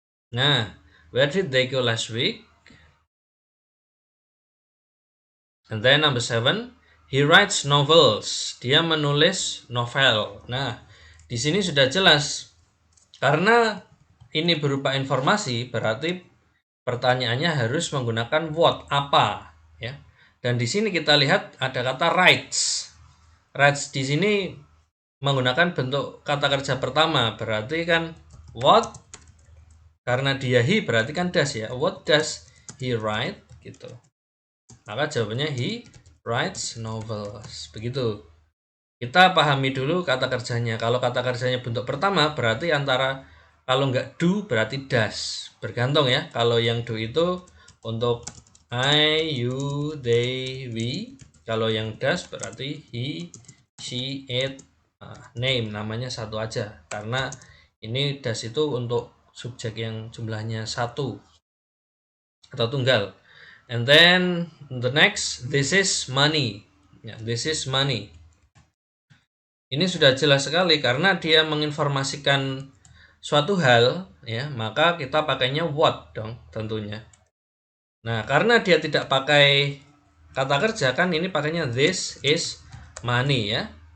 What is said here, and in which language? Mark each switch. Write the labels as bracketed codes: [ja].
[en] Nah, where did they go last week? And then number 7, he writes novels. [id] Dia menulis novel. Nah, di sini sudah jelas karena ini berupa informasi berarti pertanyaannya harus menggunakan what, apa, ya. Dan di sini kita lihat ada kata writes. Writes di sini menggunakan bentuk kata kerja pertama, berarti kan what, karena dia he berarti kan does ya. [en] What does he write gitu. [id] Maka jawabannya [en] he writes novels. Begitu. [id] Kita pahami dulu kata kerjanya. Kalau kata kerjanya bentuk pertama berarti antara kalau nggak do berarti does. Bergantung ya. Kalau yang do itu untuk I, you, they, we. Kalau yang does berarti he, she, it, name. Namanya satu aja. Karena ini does itu untuk subjek yang jumlahnya satu atau tunggal. [en] And then the next, this is money. Ya, this is money. [id] Ini sudah jelas sekali karena dia menginformasikan suatu hal, ya, maka kita pakainya what dong tentunya. Nah, karena dia tidak pakai kata kerja kan ini pakainya [en] this is money [id] ya.